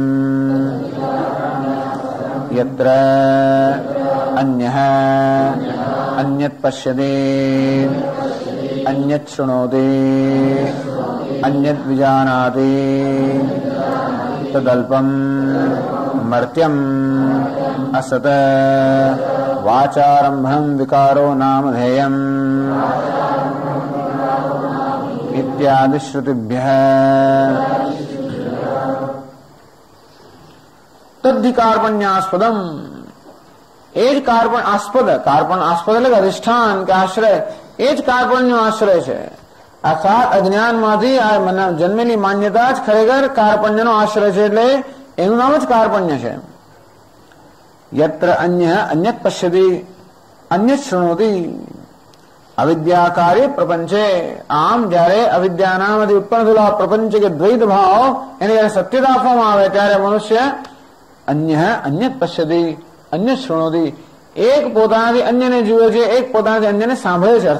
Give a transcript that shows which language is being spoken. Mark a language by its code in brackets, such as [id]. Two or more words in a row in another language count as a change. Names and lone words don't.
[sa] यत्र अन्यः अन्यत् पश्यति अन्यत् शृणोति अन्यत् विजानाति तदल्पम मर्त्यम असत वाचारंभं विकारो नामधेयम् इत्यादि श्रुतिभ्यः। तद्धि कार्पण्यास्पदम, एज कार्पण आस्पद, [gu] कार्पण आस्पद એટલે અધિષ્ઠાન કે આશ્રય, એ જ કાર્પણનો આશ્રય છે. અર્થાત અજ્ઞાનમાંથી આ જન્મેલી માન્યતા જ ખરેખર કાર્પણ્યનો આશ્રય છે, એટલે એનું નામ જ કાર્પણ્ય છે. [sa] યત્ર અન્ય અન્યત પશ્યતિ અન્યત શૃણોતિ, અવિદ્યા કાર્ય પ્રપંચે, [gu] આમ જયારે અવિદ્યાનામાંથી ઉત્પન્ન થયેલા પ્રપંચ કે દ્વૈત ભાવ એને જયારે સત્યતા આપવામાં આવે ત્યારે મનુષ્ય [sa] અન્ય અન્યત પશ્યતિ અન્ય શૃણોતિ, [gu] એક પોતાનાથી અન્યને જુએ છે, એક પોતાનાથી અન્યને સાંભળે છે.